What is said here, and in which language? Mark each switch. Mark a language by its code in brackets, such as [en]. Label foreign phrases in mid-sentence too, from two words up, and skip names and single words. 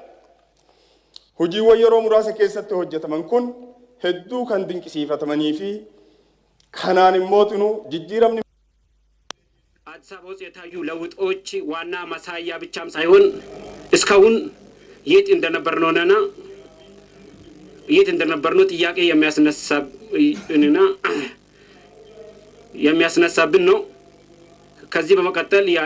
[om] Hojiiwwan yeroo muraasa keessatti hojjetaman kun hedduu kan dinqisiifatamanii fi kanaan immootinu jijjiiramni [am] አዲስ አበባ ውስጥ የታዩ ለውጦች ዋና ማሳያ ብቻም ሳይሆን እስካሁን የት እንደነበርነውና የት እንደነበርነው ጥያቄ የሚያስነሳብን ነው። ከዚህ በመቀጠል